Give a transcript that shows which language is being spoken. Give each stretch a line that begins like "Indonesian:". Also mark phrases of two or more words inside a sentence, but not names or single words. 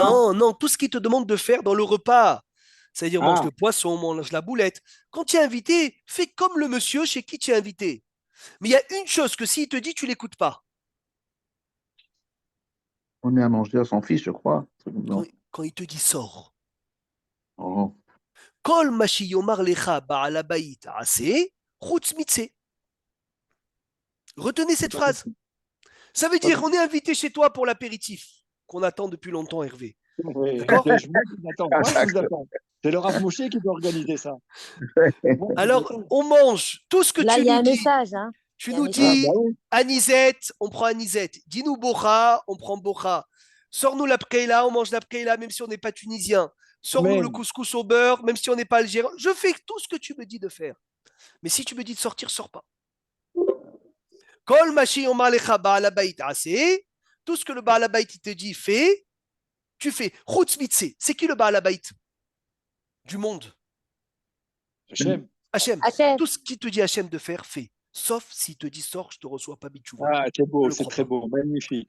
French: non, non, tout ce qu'il te demande de faire dans le repas. C'est-à-dire, mange Ah. le poisson, mange la boulette. Quand tu es invité, fais comme le monsieur chez qui tu es invité. Mais il y a une chose que s'il te dit, tu l'écoutes pas. On est à manger à son fils, je crois. Non. Quand il te dit sors. Oh.
Hebrew: כל מה שיאמר לך בעל הבית עשה חוץ מצא.
French: Retenez cette phrase. Ça veut dire on est invité chez toi pour l'apéritif qu'on attend depuis longtemps, Hervé. Oui, D'accord. moi, je vous attends. Moi, je vous attends. C'est le Rav Moshe qui doit organiser ça. Alors, on mange tout ce que Là, tu il y a nous un dis. message. Hein. Tu Il y a un nous message. dis Ah, bah oui. anisette, on prend anisette. Dis-nous bocha, on prend bocha. Sors-nous la pkeila, on mange la pkeila, même si on n'est pas tunisien. Sors-nous Amen. le couscous au beurre, même si on n'est pas algérien. Je fais tout ce que tu me dis de faire. Mais si tu me dis de sortir, sors pas.
Hebrew: כל מה שיאמר לך בעל הבית עשה.
French: Tout ce que le
Hebrew: בעל הבית
French: te dit, fais, tu fais.
Hebrew: חוץ מצא.
French: C'est qui le
Hebrew: בעל הבית
French: du monde? Hachem. Hachem. Hachem. Tout ce qui te dit Hachem de faire, fais. Sauf s'il te dit sors, je te reçois pas bitchouva. Ah, c'est Ne beau, le c'est crois très pas. beau. Magnifique,